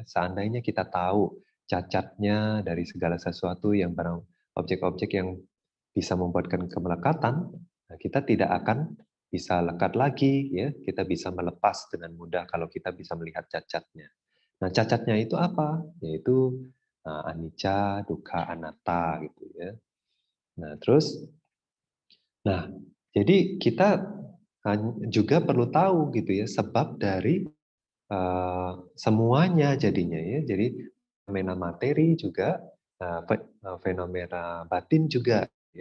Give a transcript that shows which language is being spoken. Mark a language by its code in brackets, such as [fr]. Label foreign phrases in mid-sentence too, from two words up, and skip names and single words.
[id] Seandainya kita tahu cacatnya dari segala sesuatu yang barang objek-objek yang bisa membuatkan kemelekatan, nah kita tidak akan bisa lekat lagi ya. Kita bisa melepas dengan mudah kalau kita bisa melihat cacatnya. Nah, cacatnya itu apa? Yaitu [pi] anicca, dukkha, anatta [id] gitu ya. Nah, terus jadi kita juga perlu tahu gitu ya sebab dari semuanya jadinya ya. Jadi fenomena materi juga fenomena batin juga ya.